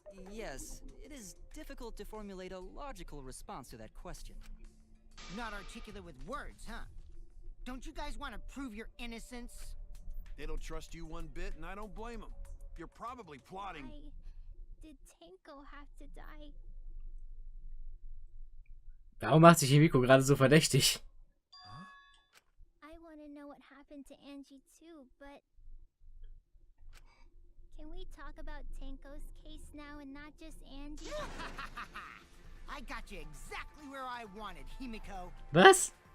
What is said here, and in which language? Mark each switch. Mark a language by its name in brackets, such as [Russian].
[English] Yes, it is difficult to formulate a logical response to that question. Not articulate with words, huh? Don't you guys want to prove your innocence? They don't trust you one bit, and I don't blame them. You're probably plotting. Did Tenko have to die? [German] Warum macht sich Himiko gerade so verdächtig? [English] I want to know what happened to Angie too, but... Can we talk about Tenko's case now and not just Angie? I got you exactly where I wanted, Himiko. [German] Was?